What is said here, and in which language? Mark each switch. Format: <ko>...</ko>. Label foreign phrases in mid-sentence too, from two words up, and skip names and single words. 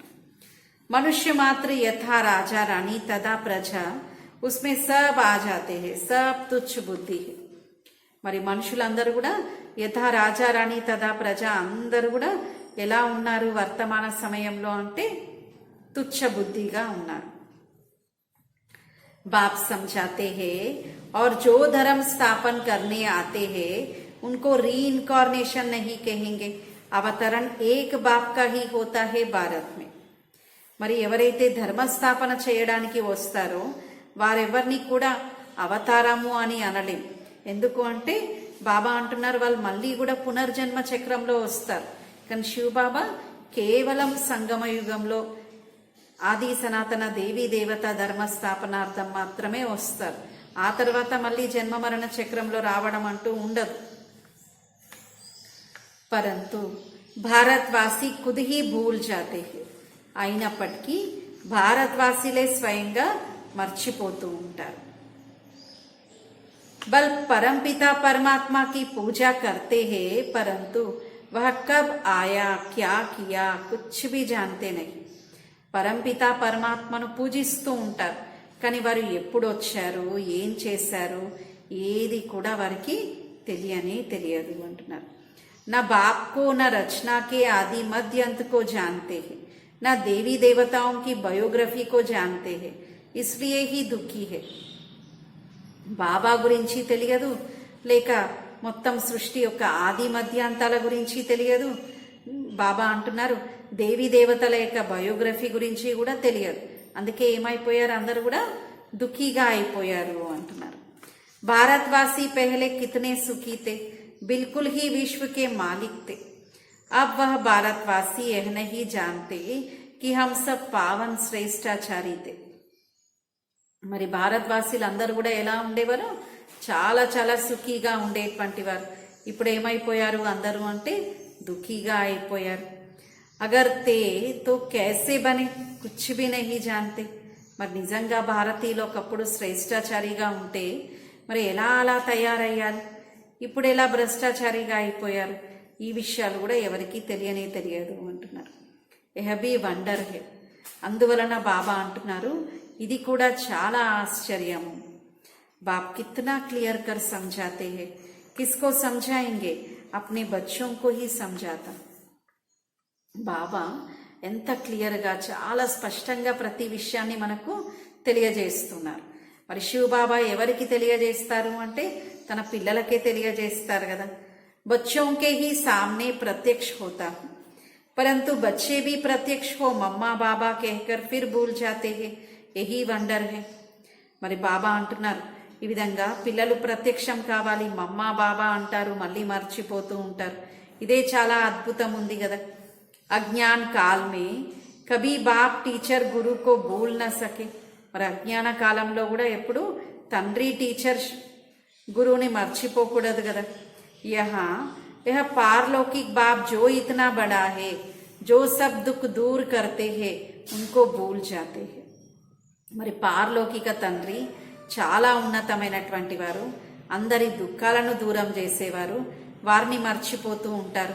<hi>मनुष्य मात्र यथा राजा रानी तथा प्रजा उसमें सब आ जाते हैं सब तुच्छ बुद्धि है.</hi> <te>మరి మనుషులందరూ కూడా యథా రాజా రాణి తదా ప్రజ అందరూ కూడా ఎలా ఉన్నారు వర్తమాన సమయంలో అంటే తుచ్చ బుద్ధిగా ఉన్నారు.</te> <hi>बाप समझाते हैं और जो धर्म स्थापन करने आते हैं उनको रीइनकॉर्नेशन नहीं कहेंगे. अवतरण एक बाप का ही होता है भारत में.</hi> <te>మరి ఎవరైతే ధర్మస్థాపన చేయడానికి వస్తారో వారెవరిని కూడా అవతారము అని అనలేం. ఎందుకు అంటే బాబా అంటున్నారు వాళ్ళు మళ్ళీ కూడా పునర్జన్మ చక్రంలో వస్తారు. కానీ శివ బాబా కేవలం సంగమ యుగంలో ఆది సనాతన దేవీ దేవత ధర్మస్థాపనార్థం మాత్రమే వస్తారు. ఆ తర్వాత మళ్ళీ జన్మ మరణ చక్రంలో రావడం అంటూ ఉండదు.</te> <hi>परंतु భారతవాసి खुद ही भूल जाते हैं.</hi> <te>అయినప్పటికీ భారతవాసీలే స్వయంగా మర్చిపోతూ ఉంటారు.</te> <hi>बल परमपिता परमात्मा की पूजा करते हैं परंतु वह कब आया क्या किया कुछ भी जानते नहीं.</hi> <te>పరంపిత పరమాత్మను పూజిస్తూ ఉంటారు, కానీ వారు ఎప్పుడు వచ్చారు, ఏం చేశారు, ఏది కూడా వారికి తెలియదు అంటున్నారు.</te> <hi>నా बाप को न रचना के आदि मध्य अंत को जानते हैं, न देवी देवताओं की बायोग्राफी को जानते हैं, इसलिए ही दुखी है.</hi> <te>బాబా గురించి తెలియదు, లేక మొత్తం సృష్టి యొక్క ఆది మధ్యాంతాల గురించి తెలియదు. బాబా అంటున్నారు దేవీ దేవతల యొక్క బయోగ్రఫీ గురించి కూడా తెలియదు, అందుకే ఏమైపోయారు, అందరూ కూడా దుఃఖీగా అయిపోయారు అంటున్నారు.</te> <hi>भारतवासी पहले कितने सुखी थे, बिल्कुल ही विश्व के मालिक थे. अब वह भारतवासी यह नहीं जानते कि हम सब पावन श्रेष्ठाचारी थे.</hi> <te>మరి భారతవాసీలందరూ కూడా ఎలా ఉండేవారు, చాలా చాలా సుఖీగా ఉండేటువంటి వారు. ఇప్పుడు ఏమైపోయారు అందరూ అంటే దుఃఖీగా అయిపోయారు.</te> <hi>अगर थे तो कैसे बने कुछ भी नहीं जानते.</hi> <te>మరి నిజంగా భారతీయులు ఒకప్పుడు శ్రేష్టాచారిగా ఉంటే మరి ఎలా అలా తయారయ్యారు, ఇప్పుడు ఎలా భ్రష్టాచారిగా అయిపోయారు, ఈ విషయాలు కూడా ఎవరికి తెలియదు అంటున్నారు.</te> <hi>यह भी वंडर है.</hi> <te>అందువలన బాబా అంటున్నారు ఇది కూడా చాలా ఆశ్చర్యము.</te> <hi>बाप कितना क्लियर कर समझाते हैं, किसको समझाएंगे, अपने बच्चों को ही समझाता.</hi> <te>బాబా ఎంత క్లియర్గా చాలా స్పష్టంగా ప్రతి విషయాన్ని మనకు తెలియజేస్తున్నారు. మరి శివ బాబా ఎవరికి తెలియజేస్తారు అంటే తన పిల్లలకే తెలియజేస్తారు కదా.</te> <hi>बच्चों के ही सामने प्रत्यक्ष होता हूं, परंतु बच्चे भी प्रत्यक्ष हो मम्मा बाबा कहकर फिर भूल जाते हैं, यही వండర్ है.</hi> <te>మరి బాబా అంటున్నారు ఈ విధంగా పిల్లలు ప్రత్యక్షం కావాలి, మమ్మా బాబా అంటారు, మళ్ళీ మర్చిపోతూ ఉంటారు. ఇదే చాలా అద్భుతం ఉంది కదా.</te> <hi>अज्ञान काल में कभी बाप टीचर गुरु को भूल ना सके.</hi> <te>మరి అజ్ఞాన కాలంలో కూడా ఎప్పుడు తండ్రి టీచర్ గురువుని మర్చిపోకూడదు కదా.</te> <hi>यह पारलौकिक बाप जो इतना बड़ा है, जो सब दुख दूर करते हैं, उनको भूल जाते हैं.</hi> <te>మరి పారలౌకిక తండ్రి చాలా ఉన్నతమైనటువంటి వారు, అందరి దుఃఖాలను దూరం చేసేవారు, వారిని మర్చిపోతూ ఉంటారు.</te>